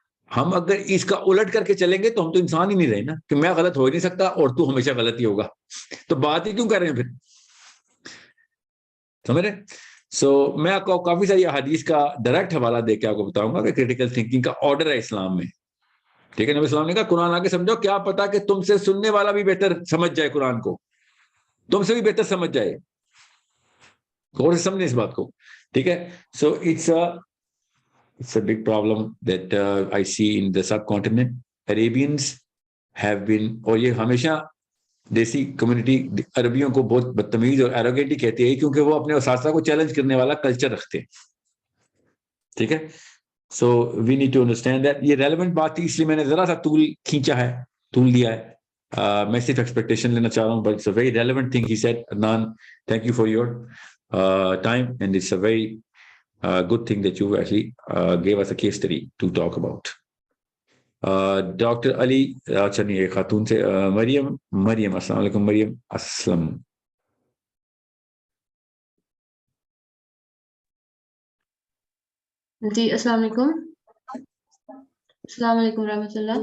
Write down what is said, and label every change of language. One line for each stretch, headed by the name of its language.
Urdu: ہم اگر اس کا الٹ کر کے چلیں گے تو ہم تو انسان ہی نہیں رہے نا, کہ میں غلط ہو ہی نہیں سکتا اور تو ہمیشہ غلط ہی ہوگا, تو بات ہی کیوں کر رہے ہیں پھر, سمجھ رہے. سو میں آپ کو کافی ساری حدیث کا ڈائریکٹ حوالہ دے کے آپ کو بتاؤں گا کہ کریٹیکل تھنکنگ کا آرڈر ہے اسلام میں. ٹھیک ہے, نبی اسلام نے کہا قرآن آ کے سمجھو, کیا پتا کہ تم سے سننے والا بھی بہتر سمجھ جائے قرآن کو, تم سے بھی بہتر سمجھ جائے. غور سے سمجھیں اس بات کو. ٹھیک ہے.
English: So it's a big problem that I see in the subcontinent.
Urdu: Arabians have been, اور یہ ہمیشہ دیسی کمیونٹی عربیوں کو بہت بدتمیز اور ایروگینٹ ہی کہتی ہے, کیونکہ وہ اپنے اساتذہ کو چیلنج کرنے والا کلچر رکھتے ہیں. ٹھیک ہے. سو we need to understand that. یہ ریلیونٹ بات تھی, اس لیے میں نے ذرا سا طول لیا ہے.
English: میں صرف ایکسپیکٹیشن لینا چاہ رہا ہوں, but it's a very relevant thing he said. Adnan, thank you for your time, and it's a very good thing that you actually gave us a case study to talk about.
Urdu: Doctor علی, اچھا نہیں, ایک خاتون سے مریم السلام علیکم. مریم اسلم. جی السلام علیکم. السلام علیکم ورحمۃ اللہ.